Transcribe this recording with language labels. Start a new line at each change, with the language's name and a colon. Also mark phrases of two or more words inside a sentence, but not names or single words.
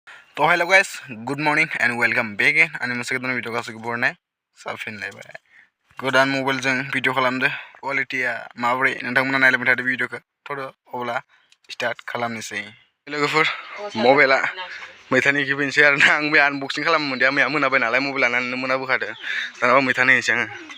English: तो hello guys good morning and welcome back in
Bodo: आंनि मोनसे गोदान भिडिअ गासैखौ बरनाय साफिनलायबाय गोदान मबाइलजों भिडिअ खालामदो क्वालिटिया माबोरै नोंथांमोना नायलायबाय थादो भिडिअखौ थ'दो अब्ला स्टार्ट खालामनोसै लोगोफोर मबाइला मैथानि गिबिनोसै आरोना आं बे आनबक्सिं खालामनो मोनदिया मैया मोनाबाय नालाय मबाइल लानानै मोनाबोखादो दाना मैथानि होनोसै आङो